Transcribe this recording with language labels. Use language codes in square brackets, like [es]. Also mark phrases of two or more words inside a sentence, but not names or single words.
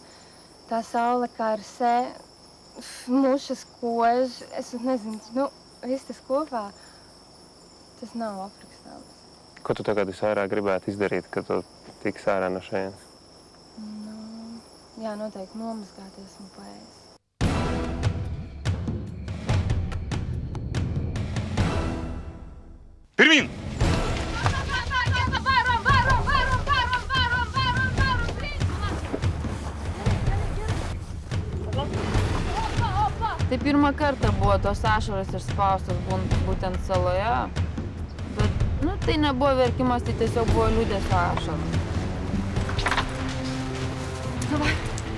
[lv] Tā saule karsē, mušas kož, es nezinu, viss tas kopā, tas nav aprakstāms. Ko tu tagad visvairāk gribētu izdarīt, kad tu tiks ārā no šejienes? Jā, noteikti nomazgāties un paēst. Pirmīn! [lt] Tai pirmą kartą buvo tos ašaros išspaustos būtent saloje, bet tai nebuvo verkimas, tai tiesiog buvo liūdesio ašaros.